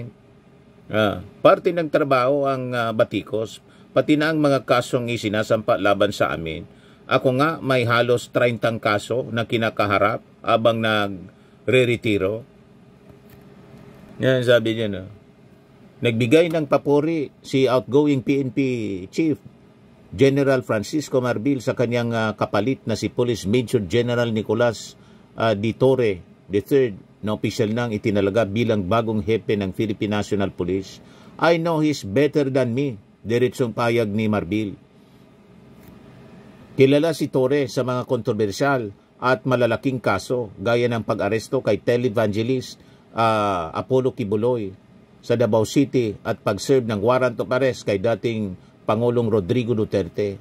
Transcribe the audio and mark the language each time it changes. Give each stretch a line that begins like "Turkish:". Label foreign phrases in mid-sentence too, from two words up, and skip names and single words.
Filipino: Parte ng trabaho ang batikos, pati na ang mga kasong isinasampa laban sa amin. Ako nga may halos 30 kaso na kinakaharap abang nagre-retiro. Yan sabi niya Nagbigay ng papuri si outgoing PNP Chief General Francisco Marbil sa kanyang kapalit na si Police Major General Nicolas D. Torre III na opisyal nang itinalaga bilang bagong hepe ng Philippine National Police.
English: I know he's better than me,
Filipino: diretsong payag ni Marbil. Kilala si Torre sa mga kontrobersyal at malalaking kaso gaya ng pag-aresto kay televangelist Apollo Kibuloy sa Davao City at pag-serve ng
English: warrant of arrest
Filipino: kay dating Pangulong Rodrigo Duterte.